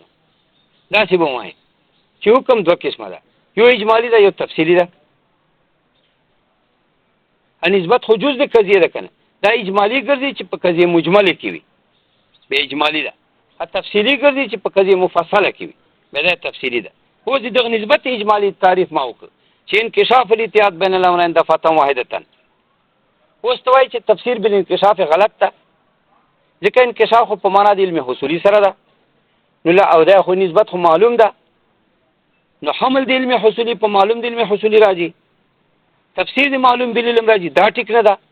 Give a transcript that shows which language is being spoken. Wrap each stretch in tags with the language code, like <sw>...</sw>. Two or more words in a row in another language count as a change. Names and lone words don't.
<ps>داسې به ووایم چې حکم دوه قسمه ده، یو اجمالي ده یو تفصیلي ده. نسبت خو جز د قضیه ده کنه، دا اجمالي ګرځي چې په قضیه مجمله کې وي به اجمالي ده، تفصیلي ګرځي چې په قضیه مفصله کې وي به دا تفصیلي ده. اوس دغه نسبت اجمالي تعریف ما وکړ چې</ps> <ar>انکشاف الاتحاد بین الامرین دفعه واحده.</ar> <ps>اوس ته وایي چې تفسیر بالانکشاف غلط ده ځکه انکشاف خو په معنا د علم حصولي سره ده، نو لا او دا خو نسبت خو معلوم ده، نو حمل د علم حصولي په معلوم د علم حصولي راځي، تفسیر د معلوم بالعلم راځي، دا ټیک نه ده.</ps>